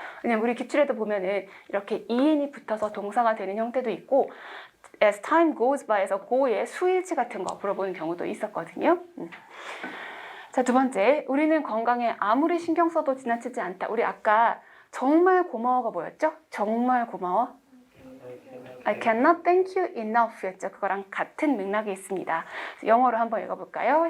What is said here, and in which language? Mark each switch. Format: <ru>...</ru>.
<ko>왜냐면 우리 기출에도 보면은 이렇게 en이 붙어서 동사가 되는 형태도 있고</ko> <en>as time goes by</en> <ko>에서 go의 수일치 같은 거 물어보는 경우도 있었거든요. 자, 두 번째, 우리는 건강에 아무리 신경 써도 지나치지 않다. 우리 아까 정말 고마워가 뭐였죠? 정말 고마워.</ko> <en>I cannot thank you enough 였죠.</en> <ko>그거랑 같은 맥락이 있습니다. 영어로 한번 읽어볼까요?</ko>